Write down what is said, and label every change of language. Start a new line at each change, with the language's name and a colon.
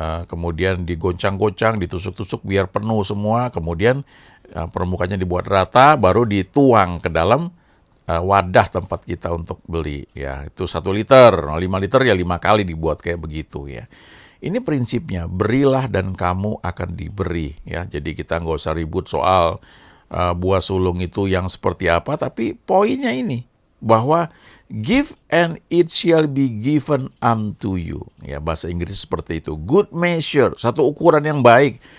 Indonesian: kemudian digoncang-goncang, ditusuk-tusuk biar penuh semua, kemudian permukaannya dibuat rata, baru dituang ke dalam wadah tempat kita untuk beli ya, itu 1 liter. 5 liter ya 5 kali dibuat kayak begitu ya. Ini prinsipnya, berilah dan kamu akan diberi ya. Jadi kita nggak usah ribut soal buah sulung itu yang seperti apa, tapi poinnya ini bahwa
English: give and it shall be given unto you.
Indonesian: Ya, bahasa Inggris seperti itu.
English: Good measure,
Indonesian: satu ukuran yang baik.